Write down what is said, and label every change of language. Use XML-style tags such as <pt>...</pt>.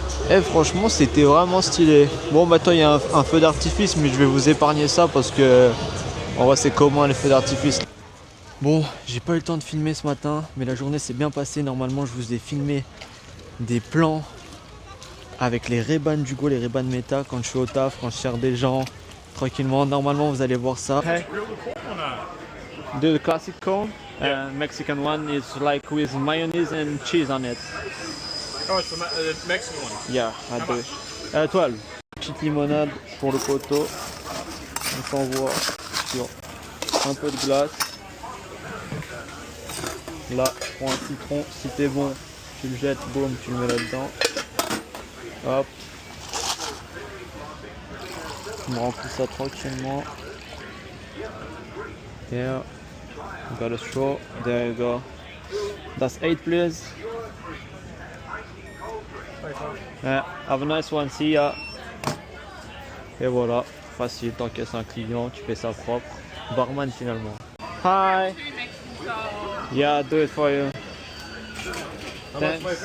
<fr>Et franchement c'était vraiment stylé. Bon maintenant il y a un feu d'artifice mais je vais vous épargner ça parce que en vrai c'est commun les feux d'artifice. Bon, j'ai pas eu le temps de filmer ce matin mais la journée s'est bien passée. Normalement je vous ai filmé des plans avec les Ray-Ban d'Hugo, les Ray-Ban Meta quand je suis au taf, quand je sers des gens tranquillement. Normalement vous allez voir ça.</fr> <en>Hey. The classic cone, Mexican one is like with mayonnaise and cheese on it. Oh, it's the Mexican one.</en> <fr>Yeah, à deux. À la toile. Petite limonade pour le poteau. On s'envoie sur un peu de glace. Là, prends un citron. Si t'es bon, tu le jettes, boum, tu le mets là-dedans. Hop. On me remplit ça tranquillement.</fr> <en>Here. Got a straw. There you go. That's 8 please. Yeah, have a nice one, see ya.</en> <fr>Et voilà, facile, t'encaisses un client, tu fais ça propre. Barman finalement.</fr> <en>Hi. Yeah, do it for you. Thanks.</en>